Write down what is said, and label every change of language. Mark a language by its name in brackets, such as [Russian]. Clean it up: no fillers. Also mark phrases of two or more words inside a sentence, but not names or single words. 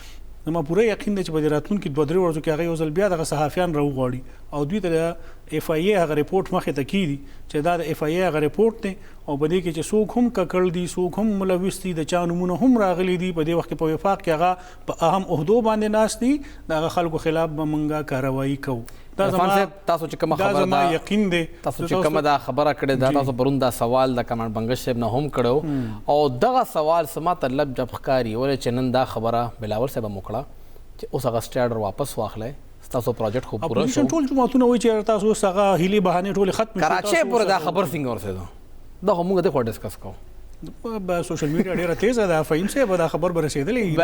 [Pashto] ما پوره یقین دی چې په دې راتلونکي 2-3 ورځو کې هغه یو ځل بیا دغه صحافیان راوغواړي او دوی ته د اف آی اے هغه رپورټ مخې ته کېږي چې دا د اف آی اے هغه رپورټ دی او په دې کې چې څوک هم ککړ دي، څوک هم ملوث دي، د چا نومونه هم راغلي دي، په دې وخت کې په وفاق کې هغه په اهم عهدو باندې ناست دي، د هغه خلکو خلاف به موږ کاروایي کوو. تاسو چې کومه خبره دا یقین دی تاسو چې کومه دا خبره کړې ده، تاسو پرون دا سوال د کمانډ بنګش صاحب نه هم کړو او دغه سوال سما طلب جب ښکاري ولې چې نن دا خبره بلاول صاحب هم وکړه چې اوس هغه سټاډر واپس واخلئ، ستاسو پروجیکټ خو پوره شو. ټول جماعتونه وایي چې تاسو اوس هغه هیلې بهانې ټولې ختم کراچۍ پورې دا خبر څنګه ورسېدو؟ دا خو موږ دغه ډسکس کوو. [English] social media [Pashto] ډیره تیزه ده، فهیم صاحب دا خبر به رسېدلی،